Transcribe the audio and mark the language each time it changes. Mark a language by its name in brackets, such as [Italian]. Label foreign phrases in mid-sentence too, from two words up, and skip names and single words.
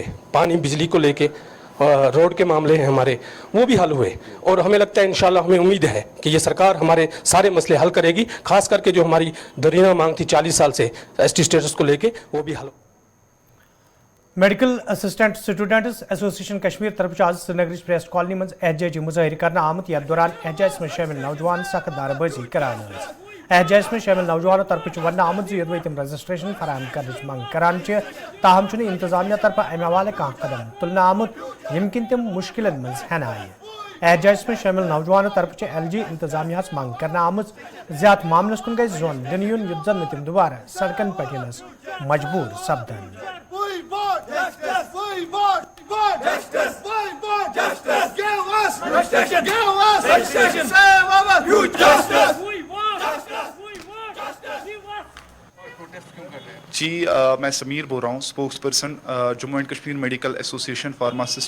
[Hindi] पानी बिजली को लेके, रोड के मामले हैं हमारे, वो भी हल हुए। और हमें लगता है इंशाल्लाह, हमें उम्मीद है कि ये सरकार हमारे सारे मसले हल करेगी, खास करके जो हमारी दरीना मांग थी 40 साल से [English] ST status [Hindi] को लेके, वो भी हल। [Kashmiri] मेडिकल असिस्टेंट स्टूडेंट्स एसोसिएशन कश्मीर तरफ आज श्रीनगर प्रेस कॉलोनी मज एहजाजी मुजाहिर करना आमत, यथ दौरान एहजाज में शामिल नौजवान सख्त नारेबाजी करान। एहजाज में शामिल नौजवानों तरफ वन आमद जो तम रजिस्ट्रेशन फराहम कर मंग करान, ताहम इंतजामिया तरफ अमे हवाले कह कदम तुलना आमुत यम किन तम मुश्किल मज हन आए। एहजाज में शामिल नौजवानों तरफ LG इंतजामिया मंग करना आमज ज्यादा मामलस कुन गई जोन दिन युन युद्ध में तम दोबारा सड़कन पे मजबूर सपदन। [Hindi] जी, मैं समीर बोल रहा हूँ, [English] spokesperson [Hindi] जम्मू एंड कश्मीर मेडिकल एसोसिएशन फार्मासिस्ट।